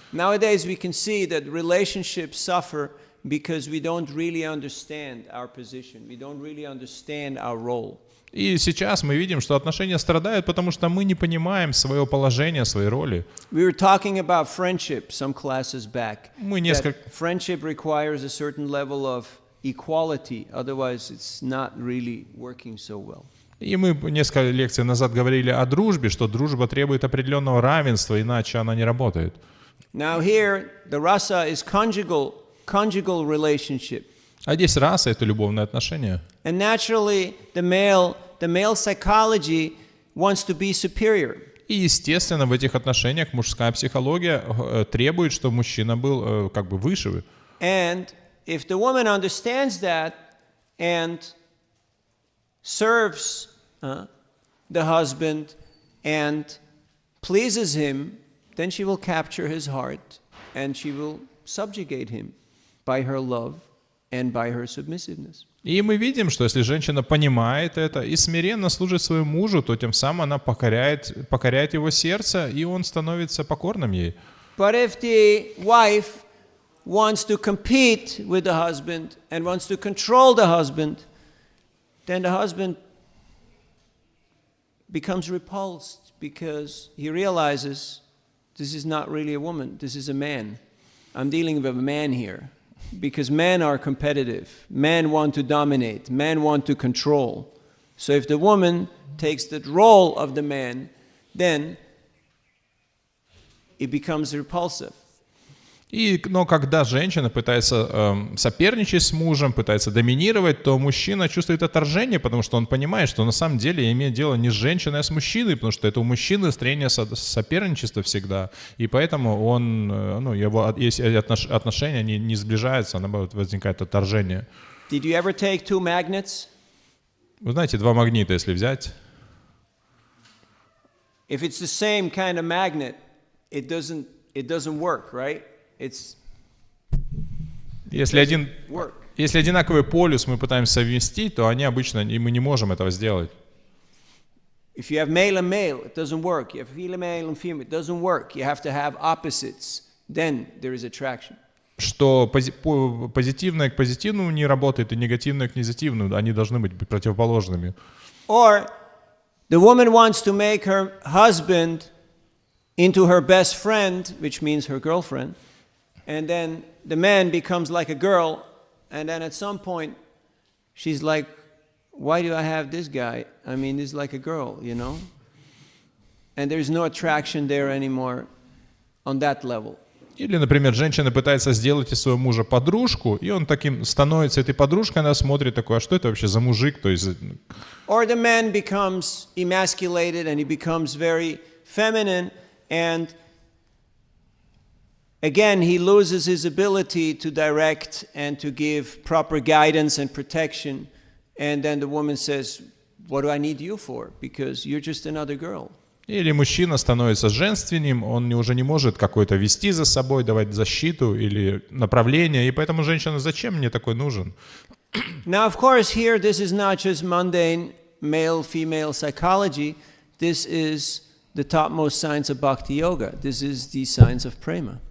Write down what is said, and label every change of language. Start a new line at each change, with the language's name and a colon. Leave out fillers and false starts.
English: Nowadays we can see that relationships suffer because we don't really understand our position. We don't really understand our role.
Russian: И сейчас мы видим, что отношения страдают, потому что мы не понимаем свое положение, своей роли.
English: We were talking about friendship some classes back.
Russian: Мы несколько...
English: Friendship requires a certain level of equality, otherwise it's not really working so well.
Russian: И мы несколько лекций назад говорили о дружбе, что дружба требует определенного равенства, иначе она не работает.
English: Now here, the rasa is conjugal relationship.
Russian: А здесь раса — это любовные отношения.
English: And naturally, the male psychology wants to be superior.
Russian: И, естественно, в этих отношениях мужская психология требует, чтобы мужчина был как бы выше.
English: And if the woman understands that and serves the husband and pleases him, then she will capture his heart and she will subjugate him by her love and by her submissiveness.
Russian: И мы видим, что если женщина понимает это и смиренно служит своему мужу, то тем самым она покоряет его сердце, и он становится покорным ей.
English: But if the wife wants to compete with the husband and wants to control the husband, then the husband becomes repulsed because he realizes this is not really a woman, this is a man. I'm dealing with a man here. Because men are competitive, men want to dominate, men want to control. So if the woman takes the role of the man, then it becomes repulsive.
Russian: Но когда женщина пытается соперничать с мужем, пытается доминировать, то мужчина чувствует отторжение, потому что он понимает, что на самом деле имеет дело не с женщиной, а с мужчиной, потому что это у мужчины стремление соперничества всегда. И поэтому его отношения они не сближаются, наоборот, возникает отторжение.
English: Did you ever take two magnets?
Russian: Вы знаете, два магнита, если взять.
English: If it's the same kind of magnet, it doesn't work, right?
Russian: Если одинаковый полюс мы пытаемся совместить, то они обычно, и мы не можем этого сделать.
English: If you have male and male, it doesn't work. You have female and female, it doesn't work. You have to have opposites. Then there is attraction.
Russian: Что позитивное к позитивному не работает, и негативное к негативному, они должны быть противоположными.
English: Or the woman wants to make her husband into her best friend, which means her girlfriend. And then the man becomes like a girl, and then at some point, she's like, why do I have this guy? I mean, he's like a girl, you know? And there's no attraction there anymore on that level.
Russian: Или, например, женщина пытается сделать из своего мужа подружку, и он таким становится этой подружкой, она смотрит такой, а что это вообще за мужик? То есть...
English: Or the man becomes emasculated, and he becomes very feminine, and again, he loses his ability to direct and to give proper guidance and protection. And then the woman says, what do I need you for? Because you're just another girl.
Russian: Или мужчина становится женственным, он уже не может какой-то вести за собой, давать защиту или направление, и поэтому женщина, зачем мне такой нужен?
English: Now, of course, here this is not just mundane male-female psychology. This is the topmost science of bhakti yoga. This is the science of prema.